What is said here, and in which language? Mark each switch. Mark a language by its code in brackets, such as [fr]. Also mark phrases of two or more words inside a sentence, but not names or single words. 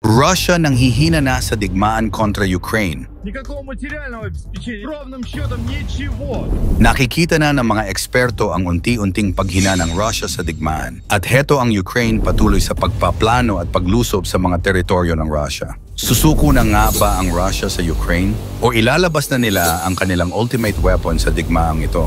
[tl] Russia nanghihina na sa digmaan kontra Ukraine. [ru] Никакого материального обеспечения, ровным счетом ничего. [tl] Nakikita na ng mga eksperto ang unti-unting paghina ng Russia sa digmaan. At heto ang Ukraine patuloy sa pagpaplano at paglusob sa mga teritoryo ng Russia. Susuko na nga ba ang Russia sa Ukraine? O ilalabas na nila ang kanilang [en] ultimate weapon [tl] sa digmaang ito?